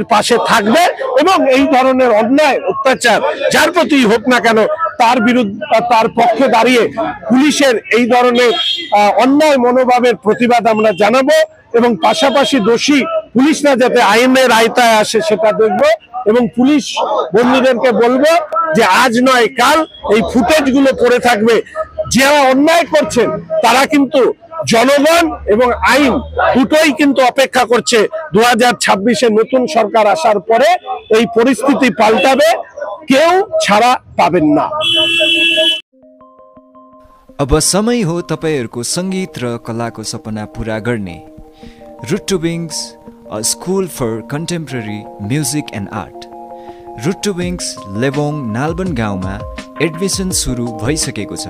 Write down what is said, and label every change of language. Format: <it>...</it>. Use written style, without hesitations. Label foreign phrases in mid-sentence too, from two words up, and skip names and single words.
<bn>পাশে থাকবে এবং এই ধরনের অন্যায় অত্যাচার যার প্রতি হোক না কেন তার বিরুদ্ধে তার পক্ষে দাঁড়িয়ে পুলিশের এই ধরনের অন্যায় মনোভাবের প্রতিবাদ আমরা জানাবো এবং পাশাপাশি দোষী পুলিশরা যাতে আইনের আওতায় আসে সেটা দেখব এবং পুলিশ বন্ধুদেরকে বলবো যে আজ নয় কাল এই ফুটেজ গুলো পড়ে থাকবে। যারা অন্যায় করছেন তারা কিন্তু জনগণ এবং আইন দুটোই কিন্তু অপেক্ষা করছে। 2026-এ নতুন সরকার আসার পরে এই পরিস্থিতি পাল্টাবে, কেউ ছাড়া পাবেন না।</bn> <ne>अब समय हो तपाईहरुको संगीत र कलाको सपना पूरा गर्ने रुट टु विंग्स, अ स्कुल फर कन्टेम्पोरेरी म्युजिक एन्ड आर्ट। रुट टु विंग्स लेबोङ नालबन गाउँमा एडमिसन सुरु भइसकेको छ।</ne>